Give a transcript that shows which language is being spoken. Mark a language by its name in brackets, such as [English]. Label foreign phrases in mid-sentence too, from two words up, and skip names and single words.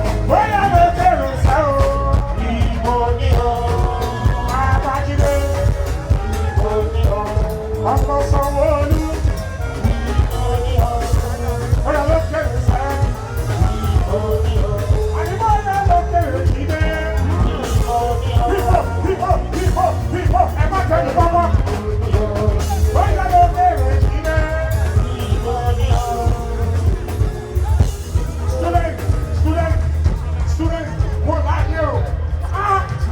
[Yoruba] Bóyá ló bẹ̀rù sẹ́ o. Ìbò ni o. Babájídé. Ìbò ni o. Ọmọ Sanwó-Olú. Ìbò ni o. Bóyá ló bẹ̀rù sẹ́ o. Àní bó lè lọ kéré sí dé. [English] Hip hop, hip hop, hip hop, hip hop, [Yoruba] ẹ má tẹ̀lé pápá. Bó lè lọ kéré sí dé. [English] Student, student, student, [Yoruba] wọ́n bá yẹ o. Ah!